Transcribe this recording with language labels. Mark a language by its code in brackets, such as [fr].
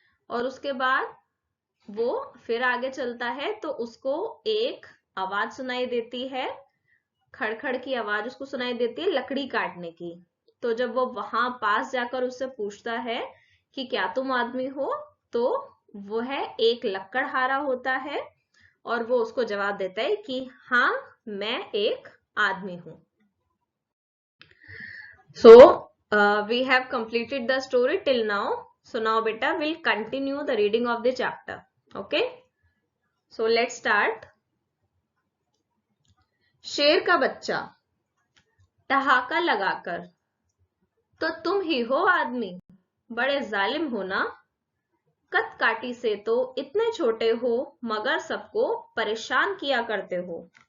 [hi] और उसके बाद वो फिर आगे चलता है तो उसको एक आवाज सुनाई देती है, खड़खड़ की आवाज उसको सुनाई देती है लकड़ी काटने की. तो जब वो वहां पास जाकर उससे पूछता है कि क्या तुम आदमी हो, तो वो है एक लकड़हारा होता है और वो उसको जवाब देता है कि हाँ, मैं एक आदमी हूं. [en] So we have completed the story till now. So now beta we'll continue the reading of the chapter. Okay, so let's start. [hi] शेर का बच्चा ठहाका लगाकर, तो तुम ही हो आदमी, बड़े जालिम हो ना. कद काटी से तो इतने छोटे हो, मगर सबको परेशान किया करते हो.